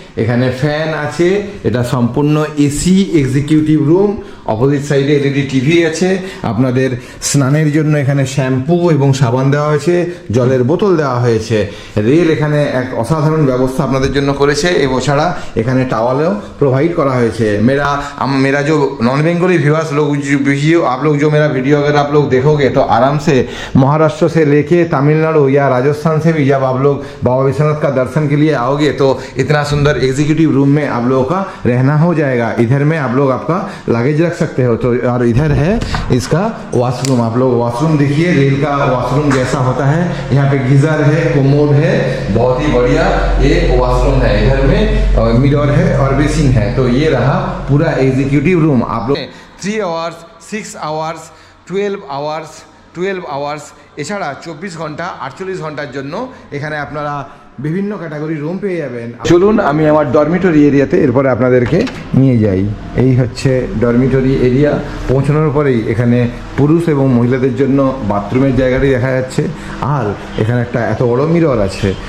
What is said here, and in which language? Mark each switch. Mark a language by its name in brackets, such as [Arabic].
[Bangla] এখানে ফ্যান আছে। এটা সম্পূর্ণ এসি এক্সিকিউটিভ রুম। অপোজিট সাইডে এলইডি টিভি আছে। আপনাদের স্নানের জন্য এখানে শ্যাম্পু এবং সাবান দেওয়া হয়েছে, জলের বোতল দেওয়া হয়েছে। রেল এখানে এক অসাধারণ ব্যবস্থা আপনাদের জন্য করেছে। এছাড়া এখানে টাওয়ালও প্রোভাইড করা হয়েছে। [Hindi] मेरा जो नॉन बेंगली व्यूअर्स लोग आप लोग जो मेरा वीडियो अगर आप लोग देखोगे तो आराम से महाराष्ट्र से लेके तमिलनाडु या राजस्थान से भी जब आप लोग बाबा विश्वनाथ का दर्शन के लिए आओगे तो इतना सुंदर एग्जीक्यूटिव रूम में आप लोगों का रहना हो जाएगा। इधर में आप लोग आपका लगेज रख सकते हो। तो और इधर है इसका वॉशरूम। आप लोग वॉशरूम देखिए, रेल का वॉशरूम जैसा होता है। यहाँ पे गीजर है, कोमोड है, बहुत ही बढ़िया ये वॉशरूम है। इधर में मिरर है और बेसिन है। तो ये रहा पूरा एग्जीक्यूटिव रूम। आप लोग 3 आवर्स, 6 आवर्स, 12 आवर्स [Bangla] 12 আওয়ার্স, এছাড়া 24 ঘন্টা 48 ঘন্টার জন্য এখানে আপনারা বিভিন্ন ক্যাটাগরি রুম পেয়ে যাবেন। চলুন আমি আমার ডরমিটরি এরিয়াতে এরপরে আপনাদেরকে নিয়ে যাই। এই হচ্ছে ডরমিটরি এরিয়া। পৌঁছানোর পরেই এখানে পুরুষ এবং মহিলাদের জন্য বাথরুমের জায়গাটি দেখা যাচ্ছে, আর এখানে একটা এত বড় মিরর আছে।